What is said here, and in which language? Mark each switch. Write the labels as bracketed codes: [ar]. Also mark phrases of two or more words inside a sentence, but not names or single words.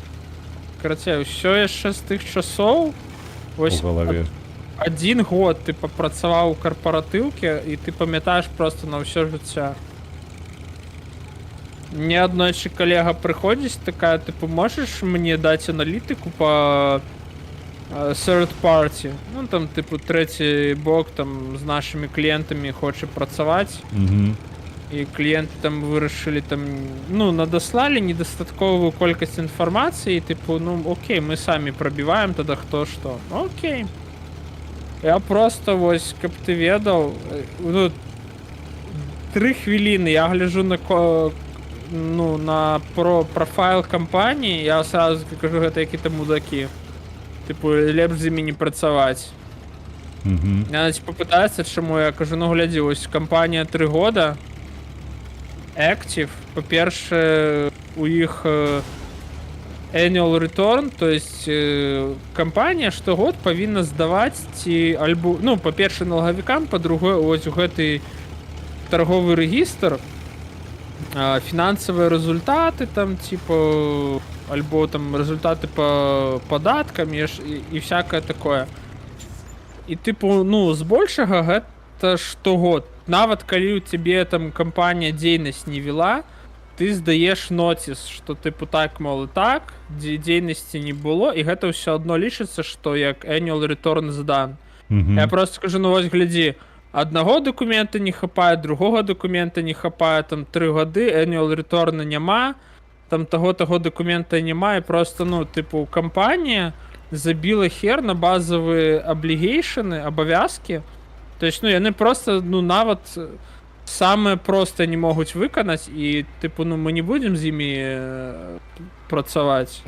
[be] Карацей, ўсё яшчэ з тых часоў. у Вось галаве. 1 год ты папрацаваў у карпаратыўке, і ты памятаеш просто на ўсё жыцця. Мне аднойчы калега прыходзіць такая, тыпу, можаш мне даць аналітыку па [en] third party? [be] Ну, там, тыпу, трэці бок там з нашымі кліентамі хоча працаваць, Угу. і кліенты там вырашылі там, ну, надаслалі недастатковую колькасць інфармацыі, тыпу, ну, окей, мы самі прабіваем тада хто што. Окей. Я просто, вось, каб ты ведаў, ну, 3 хвіліны я гляжу на на профайл кампаніі, я сразу кажу, гэта які-то мудакі. Типу, лепш з імі не працаваць. Угу. Яна типу пытаецца, чаму я кажу, ну глядзі, ось кампанія 3 года, Active, па-першае, у іх [en] annual return, [ru] то есть [be] кампанія штогод павінна здаваць ці альбо, ну, па-першае, налагавікам, па-другое, ось у гэты торговый регістр, фінансавыя результаты там, типа, альбо там результаты по податкам і [ru] всякое такое. [be] І типу, ну, збольшага гэта штогод. Нават калі у цябе там кампанія дзейнасць не вела, ты здаеш ноціс, што типу так, мол, і так, дзейнасці не было, і гэта ўсё адно лічыцца, што як [en] annual return [be] здан. Угу. Я просто скажу, ну вось глядзі, аднаго дакумента не хапае, другога дакумента не хапае, там 3 гады, [en] annual return [be] няма, там таго дакумента няма, і просто, ну, типу, кампанія забіла хер на базовые облігейшны, абавязкі. [ru] То есть, [be] ну, яны просто, ну, нават самае простае не могуць выканаць, і, типу, ну, мы не будзем з імі працаваць.